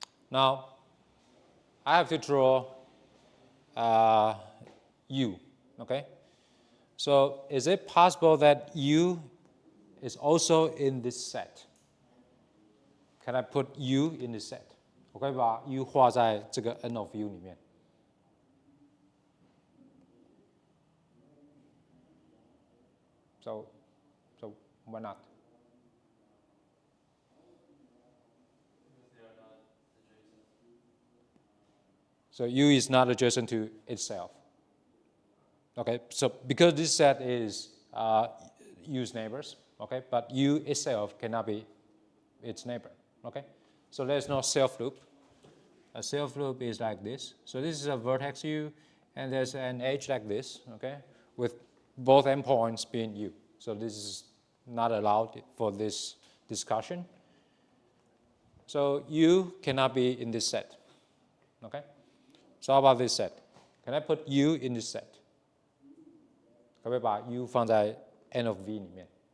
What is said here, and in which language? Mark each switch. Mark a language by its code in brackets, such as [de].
[en] Now, I have to draw U. Okay. So is it possible that U is also in this set? Can I put U in this set? [zh] 我可以把 U 画在这个 N of U 里面。 [en] So why not? So U is not adjacent to itself. Okay, so because this set is U's neighbors, okay, but U itself cannot be its neighbor, okay? So there's no self-loop. A self-loop is like this. So this is a vertex U, and there's an edge like this, okay, with both endpoints being U. So this is not allowed for this discussion. So U cannot be in this set, okay? So how about this set? Can I put U in this set? [zh] 可不可以把 U 放在 N of V 里面？